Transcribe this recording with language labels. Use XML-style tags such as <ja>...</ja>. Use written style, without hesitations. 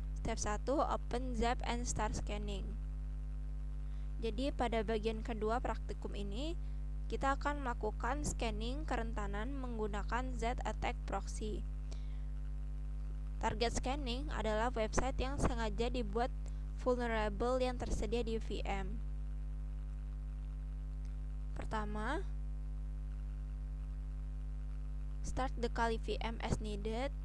<en>Step 1, open Zap and start scanning.</en> <id>Jadi pada bagian kedua praktikum ini kita akan melakukan scanning kerentanan menggunakan Z-Attack Proxy. Target scanning adalah website yang sengaja dibuat vulnerable yang tersedia di VM. Pertama,</id> <en>start the Kali VM as needed.</en>